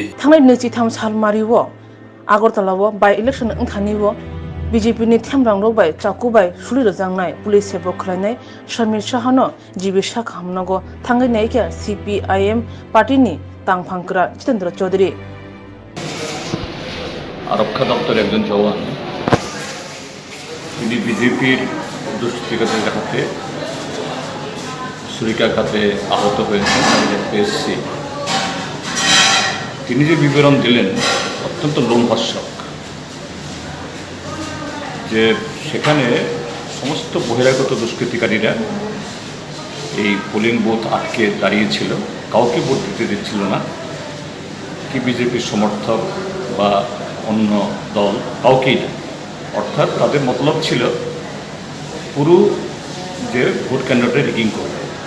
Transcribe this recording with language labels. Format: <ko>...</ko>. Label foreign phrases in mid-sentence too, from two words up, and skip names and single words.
<brx>थांनाय 23 साल मारिवो आगरतलावो बाय इलेक्शन ओंथानिवो बीजेपीनि थेमरांग बाय चाकु बाय सुलि रजांनाय पुलिस सेबक खालायनाय समीर शाहनो जीबिसा खामनांगौ थांगै नायके CPIM पार्टीनि तांफांकरा जितेन्द्र चौधरी</brx> <bn>আরক্ষা দফতরের একজন জওয়ান তিনি বিজেপির দুষ্কৃতিকারীদের হাতে ছুরিকাঘাতে আহত হয়েছেন আমি পেয়েছি তিনি যে বিবরণ দিলেন অত্যন্ত লোমহর্ষক যে সেখানে সমস্ত বহিরাগত দুষ্কৃতিকারীরা এই পোলিং বুথ আটকে দাঁড়িয়েছিল কাউকে ভোট দিতে দিচ্ছিল না কি বিজেপির সমর্থক বা অন্য দল কাউকেই না অর্থাৎ তাদের মতলব ছিল পুরো যে ভোট কেন্দ্রটা রিগিং করবে</bn>